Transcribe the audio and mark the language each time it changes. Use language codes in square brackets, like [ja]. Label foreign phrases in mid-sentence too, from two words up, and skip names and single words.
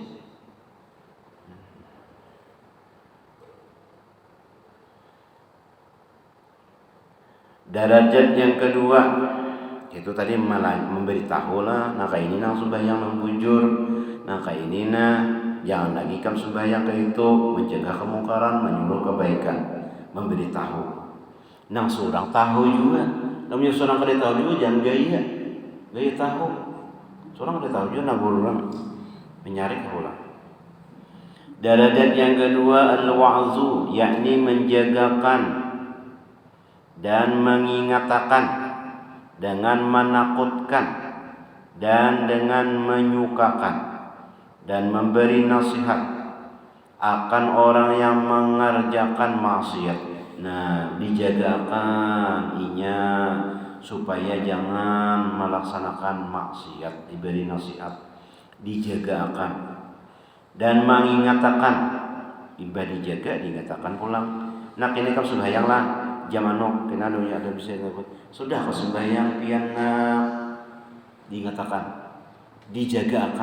[bjn] Derajat yang kedua itu tadi memberitahu lah, nah kayak ini nang sembahyang membujur, nah kayak ini jangan lagi kam sembahyang ke itu, mencegah kemungkaran, menyuruh kebaikan, memberitahu. Nang surang tahu juga. Namanya surang kada tahu juga jangan gaya tahu. Surang kada tahu juga nang urang menyarik ulang. [id] Darajat yang kedua al-wa'zu, yakni menjagakan dan mengingatkan dengan menakutkan dan dengan menyukakan dan memberi nasihat akan orang yang mengerjakan maksiat. Nah, [bjn] dijagakan inya supaya jangan melaksanakan maksiat, diberi nasihat, dijagakan dan mengingatkan. Ibadah dijaga, diingatkan pulang. Nah, kini kau sembahyang lah. Jamano kena dunia ada bisa ngikut. Sudah kau sembahyang pian diingatkan, dijagakan.